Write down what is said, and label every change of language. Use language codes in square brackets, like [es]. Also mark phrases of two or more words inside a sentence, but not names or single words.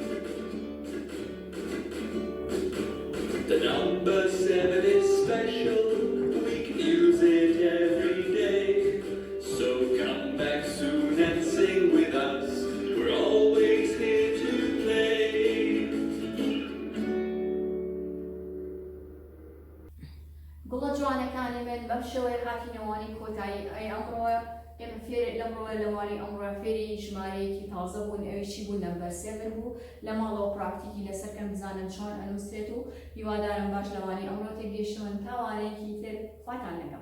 [en] The number 7 is special, we can use it every day. So come back soon and sing with us, we're always here to play. [ckb] قڵە جوانەکانی من بەم شێوەیە هاتینەوانی کۆتایی ئەی ئەمڕۆ ئێمە فێری لەمڕۆ لەوانی ئەمڕۆ فێری ژمارەیەکی تازە بوون ئەویشی بوو نەمبەر 7 بوو لە ماڵەوە پراکتیکی لەسەرکەم بزانن چۆن ئەنووسێت و هیوادارم باش لەوانی ئەمڕۆ تێگەیشتون تاوانێکی تر خواتان لەگەڵ